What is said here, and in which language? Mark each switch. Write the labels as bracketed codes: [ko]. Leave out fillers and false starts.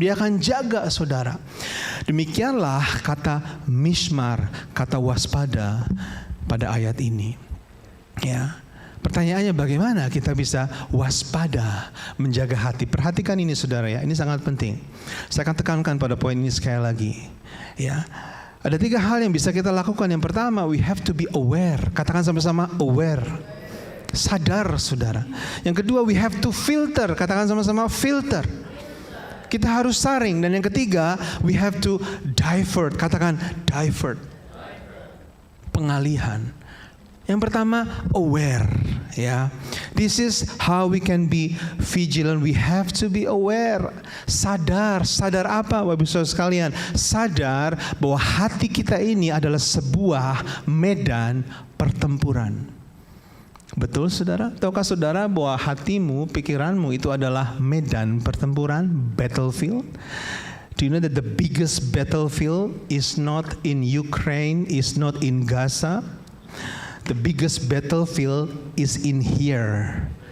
[id] Dia akan jaga, saudara. Demikianlah kata mishmar, kata waspada pada ayat ini. Ya. Pertanyaannya, bagaimana kita bisa waspada menjaga hati? Perhatikan ini, saudara, ya. Ini sangat penting. Saya akan tekankan pada poin ini sekali lagi. Ya. Ada 3 hal yang bisa kita lakukan. Yang pertama, [en] we have to be aware. [id] Katakan sama-sama, aware. Sadar, saudara. Yang kedua, [en] we have to filter. [id] Katakan sama-sama, filter. Kita harus saring. Dan yang ketiga, [en] we have to divert. [id] Katakan, divert. Pengalihan. Yang pertama, aware. [en] Ya, this is how we can be vigilant. We have to be aware. [id] Sadar apa, Bapak Ibu Saudara sekalian? Sadar bahwa hati kita ini adalah sebuah medan pertempuran. Betul, saudara? Tahukah saudara bahwa hatimu, pikiranmu itu adalah medan pertempuran, battlefield? [en] Do you know that the biggest battlefield is not in Ukraine, is not in Gaza? The biggest battlefield is in here.